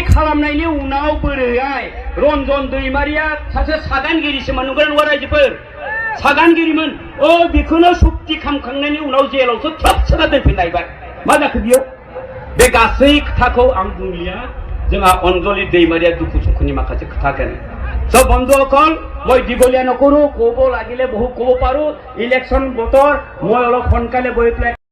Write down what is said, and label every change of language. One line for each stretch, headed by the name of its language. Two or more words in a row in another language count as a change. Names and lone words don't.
Bodo: खालामनायनि उनाव बोरैहाय रन्जन दैमारिया सासे सागानगिरिसोमोन नंगौ नङा रायजोफोर सागानगिरिमोन बेखौनो सुक्ति खालामखांनायनि उनाव जेलावसो थ्रोब सोना दोनफिनलायबाय मा जाखो बियो बे गासै खोथाखौ आं बुंलिया जोंहा अनजलि दैमारिया दुखु सुखुनि माखासे खोथा गैया सब बंधुসকল
Assamese: মই দীঘলীয়া নকৰো ক'ব লাগিলে বহু ক'ব পাৰো ইলেকশ্যন বতৰ মই অলপ সোনকালে গৈ পেলাই